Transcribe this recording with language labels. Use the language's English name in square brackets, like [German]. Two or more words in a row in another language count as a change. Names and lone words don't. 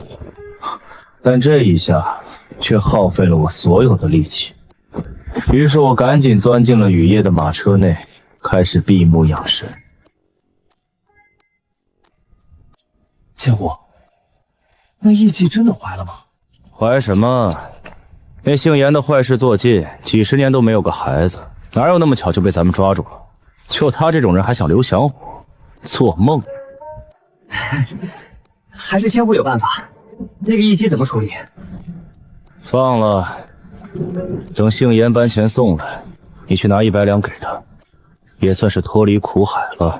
[Chinese] 但這一下卻耗費了我所有的力氣，於是我趕緊鑽進了雨夜的馬車內，開始閉目養神。千戶，那藝妓真的懷了嗎？懷什麼？那姓嚴的壞事做盡，幾十年都沒有個孩子，哪有那麼巧就被咱們抓住了？就他這種人還想留降我？做夢！還是千戶有辦法。那個藝妓怎麼處理？放了，等姓嚴搬錢送來，你去拿100兩給他，也算是脫離苦海了。